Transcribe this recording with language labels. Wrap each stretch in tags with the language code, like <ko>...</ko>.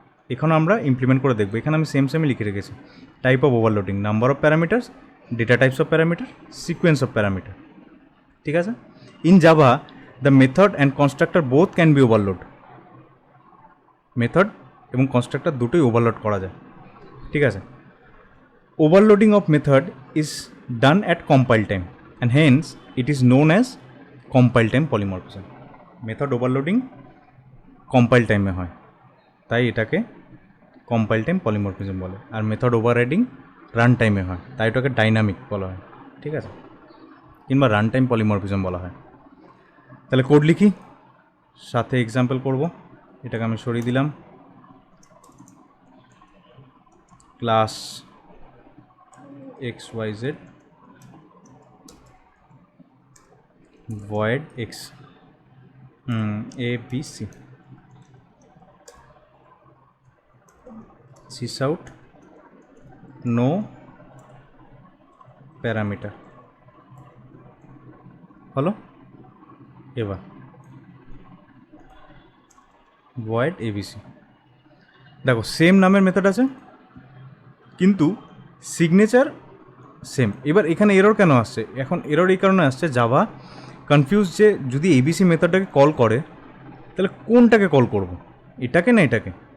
<bn>এখানে আমরা ইমপ্লিমেন্ট করে দেখবো। এখানে আমি সেমই লিখে রেখেছি। Type of overloading, number of parameters, data types of parameter, sequence of parameter. ঠিক আছে।</bn> <en>In Java the method and constructor both can be overload.</en> <bn>Method এবং কনস্ট্রাক্টর দুটোই ওভারলোড করা যায়। ঠিক আছে।</bn> <en>Overloading of method is done at compile time and hence it is known as compile time polymorphism.</en> <bn>Method overloading compile time হয়, তাই এটাকে compile time polymorphism বলে। আর মেথড ওভাররাইডিং রান টাইমে হয়, তাই এটাকে ডাইনামিক বলা হয়। ঠিক আছে, কিংবা রান টাইম পলিমরফিজম বলা হয়। তাহলে কোড লিখি, সাথে এক্সাম্পল করব। এটাকে আমি সরিয়ে দিলাম। Class xyz void x abc sysout no parameter হলো। এবার void abc, দেখো সেম নামের মেথড আছে কিন্তু সিগনেচার সেম। এবার এখানে এরর কেন আসছে? এখন এরর এই কারণে আসছে, জাভা কনফিউজ যে যদি এবিসি মেথডটাকে কল করে তাহলে কোনটাকে কল করব, এটাকে না এটাকে?</bn>